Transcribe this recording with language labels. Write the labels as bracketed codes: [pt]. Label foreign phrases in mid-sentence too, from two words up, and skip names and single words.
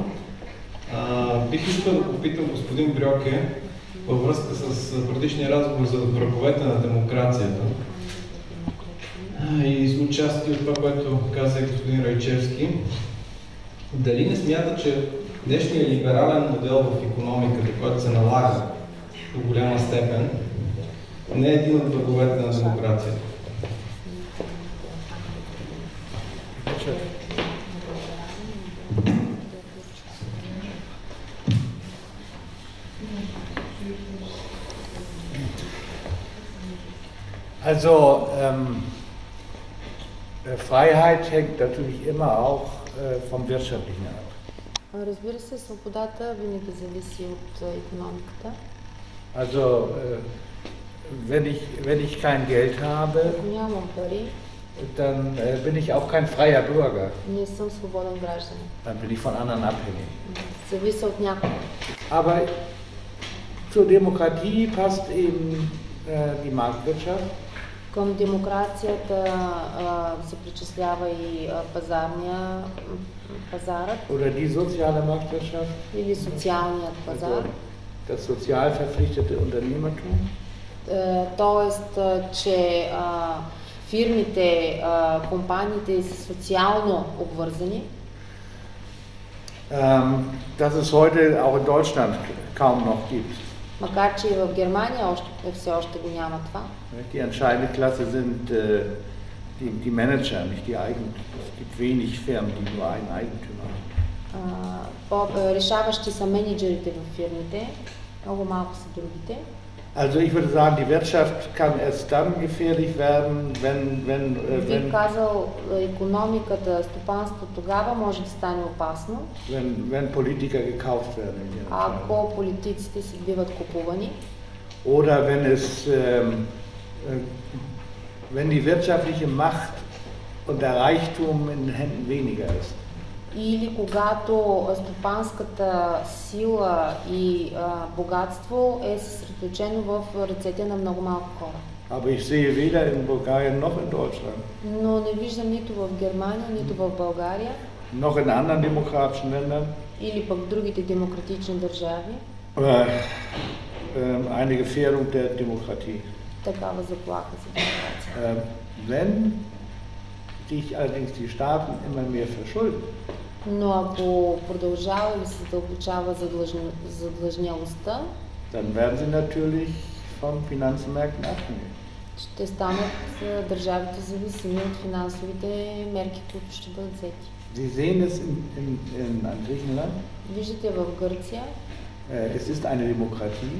[bg] Бих искал да попитам господин Брьоке във връзка с предишния разговор за враговете на демокрацията и с участие от това, което каза господин Райчевски. Дали не смята, че днешният либерален модел в икономиката, който се налага до голяма степен, не е един от враговете на демокрацията? [de] Also, Freiheit hängt natürlich immer auch vom Wirtschaftlichen ab. [bg] Разбира се, свободата винаги зависи от икономиката. [de] Also, wenn ich kein Geld habe, [bg] Ако нямам пари, [de] dann bin ich auch kein freier Bürger. [bg] не съм свободен гражданин. [de] Dann bin ich von anderen abhängig. [bg] Зависи от някого. [de] Aber zur Demokratie passt eben die Marktwirtschaft. [bg] Към демокрацията се причислява и пазарът [de] Oder die soziale Marktwirtschaft. [bg] или социалният пазар. [de] Das sozial verpflichtete Unternehmertum. [bg] Тоест, че фирмите, компаниите са социално обвързани. [de] Das es heute auch in Deutschland kaum noch gibt. [bg] Макар че и в Германия все още го няма това. [de] Die entscheidende Klasse sind die Manager, nicht die Eigentümer. Es gibt wenig Firmen, die nur einen Eigentümer haben. [bg] Решаващи са менеджерите в фирмите, много малко са другите. [de] Also ich würde sagen, die Wirtschaft kann erst dann gefährlich werden, [bg] Бих казал, икономиката, стопанството тогава може да стане опасно, [de] wenn Politiker gekauft werden. [bg] ако политиците си биват купувани. [de] Oder wenn die wirtschaftliche Macht und der Reichtum in den Händen weniger ist. [bg] Или когато стопанската сила и богатство е съсредоточено в ръцете на много малко хора. [de] Aber ich sehe weder in Bulgarien noch in Deutschland. [bg] Но не виждам нито в Германия, нито в България. [de] Noch in anderen demokratischen Ländern. [bg] Или пък в другите демократични държави. [de] Eine Gefährdung der Demokratie. [bg] Такава заплаха за демокрация. [de] Wenn sich allerdings die Staaten immer mehr verschulden. [bg] Но ако продължава или се задълбочава задлъжнялостта, [de] dann werden sie natürlich von Finanzmärkten abhängig. [bg] Ще станат държавите зависими от финансовите мерки, които ще бъдат взети. [de] Sie sehen es in Griechenland. [bg] Виждате в Гърция. [de] Es ist eine Demokratie.